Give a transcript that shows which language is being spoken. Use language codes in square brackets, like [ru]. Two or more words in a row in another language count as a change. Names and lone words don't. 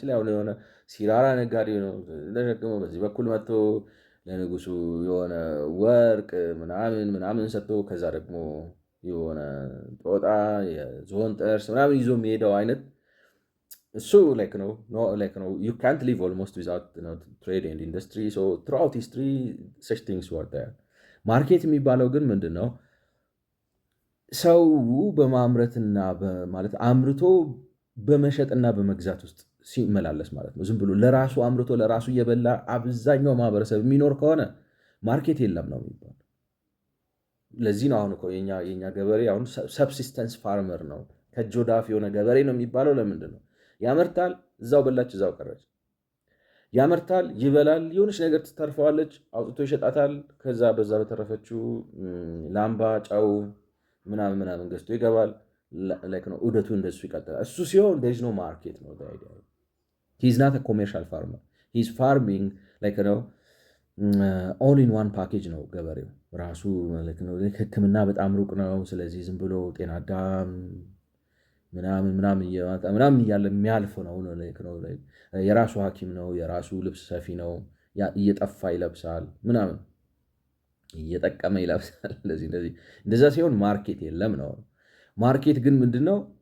[am] ላይ አሁን የሆነ ሲራራ ነጋዴ ነው ተሸክሞ በዚህ በኩል መጥቶ ለንጉሱ የሆነ ወርቅ ምናምን ሰጥቶ ከዛ ደግሞ የሆነ ጦጣ የዝሆን ጥርስ ምናምን ይዞ የሚሄደው አይነት እሱ ነው [en] you can't live almost without trade and industry so throughout history such things were there [am] ማርኬት የሚባለው ግን ምንድን ነው ሰው በማምረትና ማለት አምርቶ በመሸጥና በመግዛት ውስጥ ሲመላለስ ማለት ነው ዝም ብሎ ለራሱ አምርቶ ለራሱ እየበላ አብዛኛው ማህበረሰብ የሚኖር ከሆነ ማርኬት የለም ነው የሚባለው ለዚህ ነው አሁን እኮ የኛ ገበሬ አሁን [en] subsistence farmer [am] ነው ከጆዳፍ የሆነ ገበሬ ነው የሚባለው ለምንድን ነው ያመርታል እዛው በላች እዛው ቀረች ያመርታል ይበላል የሆነች ነገር ትተርፈዋለች አውጥቶ ይሸጣታል ከዛ በዛ በተረፈችው ላምባ ጫው ምናምን ገዝቶ ይገባል ነው ዑደቱ እንደሱ ይቀጥላል እሱ ሲሆን [en] there is no market [am] ነው [en] he is not a commercial farmer he is farming all in one package [am] ነው ገበሬው ራሱ ነው ህክምና በጣም ሩቅ ነው ስለዚህ ዝም ብሎ ጤና አዳም ምናምን እያለ የሚያልፍ ነው የራሱ ሐኪም ነው የራሱ ልብስ ሰፊ ነው እየጠፋ ይለብሳል ምናምን እየጠቀመ ይለብሳል እንደዛ ሲሆን ማርኬት የለም ነው ማርኬት ግን ምንድነው